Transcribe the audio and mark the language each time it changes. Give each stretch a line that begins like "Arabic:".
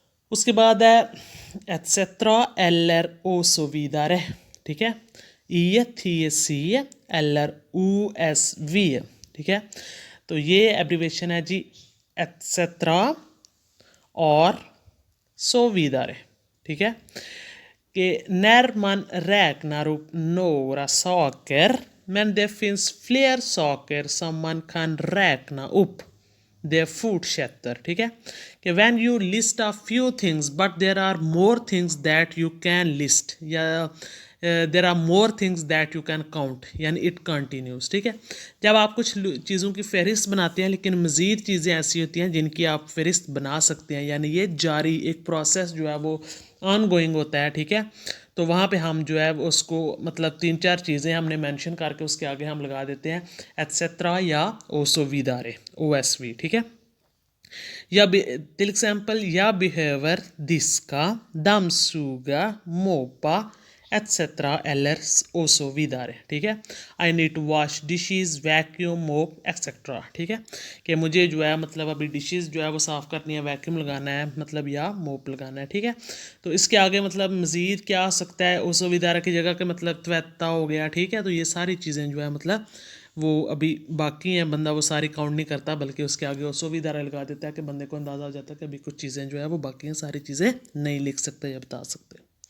Hindi: उसके बाद है etcetera
Swedish: eller och så vidare,
Hindi: ठीक है, etc
Swedish: eller osv,
Hindi: ठीक है। तो ये एब्रीवेशन है जी एटसेट्रा और
Swedish: så vidare,
Hindi: ठीक है।
Swedish: कि när man räknar upp några saker men det finns fler saker som man kan räkna upp, det fortsätter,
Hindi: ठीक है।
English: कि when you list a few things but there are more things that you can list या there are more things that you can count यानी it continues,
Hindi: ठीक है। जब आप कुछ चीज़ों की फहरिस्त बनाते हैं लेकिन मज़ीद चीज़ें ऐसी होती हैं जिनकी आप फहरिस्त बना सकते हैं, यानी ये जारी एक प्रोसेस जो है वो ऑन गोइंग होता है, ठीक है। तो वहाँ पे हम जो है उसको मतलब 3-4 चीज़ें हमने मेंशन करके उसके आगे हम लगा देते हैं एटसेट्रा या ओसो विदारे OSV, ठीक है।
Swedish: या till exempel jag behöver diska, dammsuga, moppa etc eller och så vidare,
Hindi: ठीक है।
English: I need to wash dishes, vacuum, mop etc,
Hindi: ठीक है। कि मुझे जो है मतलब अभी डिशेस जो है वो साफ़ करनी है, वैक्यूम लगाना है मतलब या मोप लगाना है, ठीक है। तो इसके आगे मतलब मज़ीद क्या आ सकता है, ओसो विदारा की जगह के मतलब त्वैता हो गया, ठीक है। तो ये सारी चीज़ें जो है मतलब वो अभी बाकी हैं, बंदा वो सारी काउंट नहीं करता बल्कि उसके आगे ओसो विदारा लगा देता है कि बंदे को अंदाज़ा हो जाता है कि अभी कुछ चीज़ें जो है वो बाकी हैं, सारी चीज़ें नहीं लिख सकते या बता सकते।